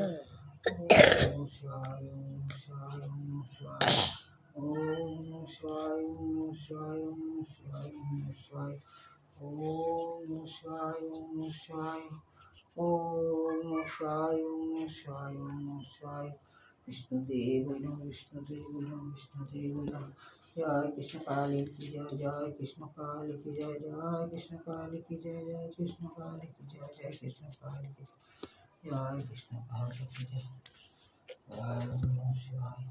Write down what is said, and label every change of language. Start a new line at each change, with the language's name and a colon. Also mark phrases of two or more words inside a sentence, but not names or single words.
Sanskrit: ওম নমঃ শিবায়, ওম নমঃ শিবায়, ওম নমঃ শিবায়। ওম নমঃ শিবায়, ওম নমঃ শিবায়, ওম নমঃ শিবায়, ওম নমঃ শিবায়। ওম নমঃ শিবায়, ওম নমঃ শিবায়। ওম নমঃ শিবায়, ওম নমঃ শিবায়, ওম নমঃ শিবায়। বিষ্ণুদেবী নমঃ, বিষ্ণুদেবী নমঃ, বিষ্ণুদেবী নমঃ।
Hindi: जय कृष्ण काली की जय जय, कृष्ण काली की जय जय, कृष्ण काली की जय जय, कृष्ण काली की जय जय, कृष्ण काली की जय कृष्ण काली की जय।
Sanskrit: জয় নমঃ শিবায়।